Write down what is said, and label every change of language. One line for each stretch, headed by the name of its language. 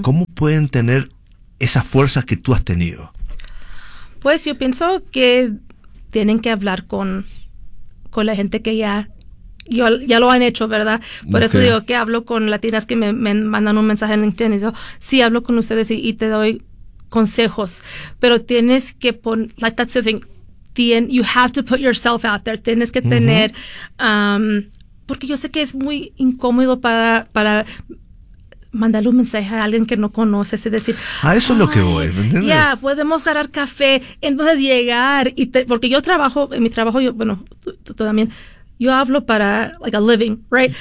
Spanish: ¿cómo pueden tener esa fuerza que tú has tenido? Pues yo pienso que tienen que hablar con la gente que ya lo han hecho, ¿verdad? Por okay. eso digo que hablo con latinas que me mandan un mensaje en LinkedIn y digo, sí, hablo con ustedes y te doy consejos. Pero tienes que poner,
English: like that's the thing, you have to put yourself out there.
Spanish: Tienes que tener, uh-huh. Porque yo sé que es muy incómodo para mandarle un mensaje a alguien que no conoces y decir... Ah, eso es lo que voy, ¿me entiendes? Ya, yeah, podemos agarrar café, entonces llegar, y porque yo trabajo, en mi trabajo, tú también, yo hablo para,
English: like, a living, right?